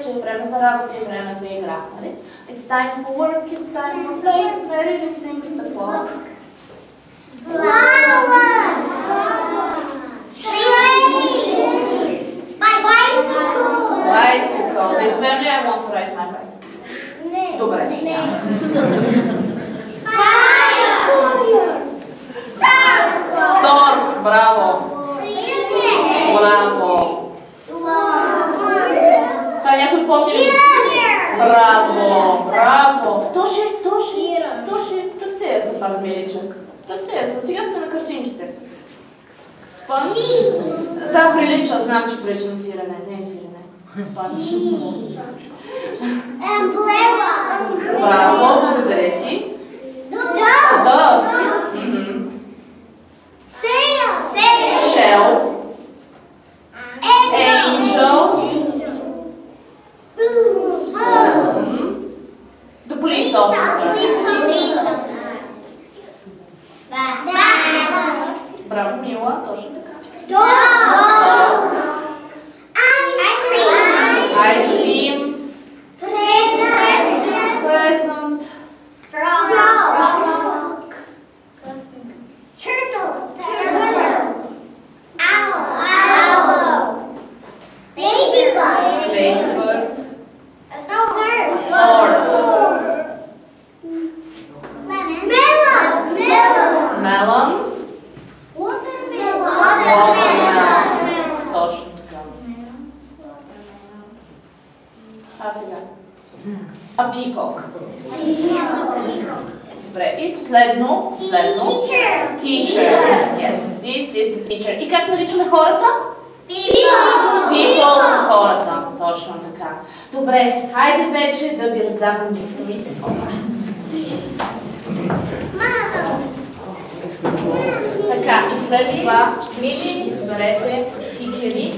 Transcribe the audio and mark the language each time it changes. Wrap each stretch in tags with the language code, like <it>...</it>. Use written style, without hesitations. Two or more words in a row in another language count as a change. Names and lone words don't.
<bg>време за работа и време за игра. Нали?</bg> <en>It's time for work, it's time for play, merrily sings the clock. Flower. Bicycle. Bicycle.</en> <bg>Да изберем ли</bg> <en>I want to ride my bicycle?</en> <bg>Не. Добре. Stork. Браво. Браво. Това някой помни ли? Браво. Браво. Тоше. Пресея се, пак миличък. Пресея се. Сега сме на картинките. Спанч. Да, прилича. Знам, че прилича на сирене. Не е сирене. Спанч. Емблема. Браво. Благодаря ти.</bg> <en>Dove. Shell. Angel. The police officer.</en> <bg>Браво, Мила, точно така.</bg> <en>Ice cream. Present. Turtle. Owl. Ladybug. Ladybird. Sword. Melon. Watermelon.</en> <bg>Точно така. А сега?</bg> <en>A peacock.</en> <bg>Добре, и последно.</bg> <en>Teacher. Yes, this is the teacher.</en> <bg>И как наричаме хората? People са хората. Точно така. Добре, хайде вече да ви раздавам дипломите. Така, и след това ще ми изберете стикери.</bg>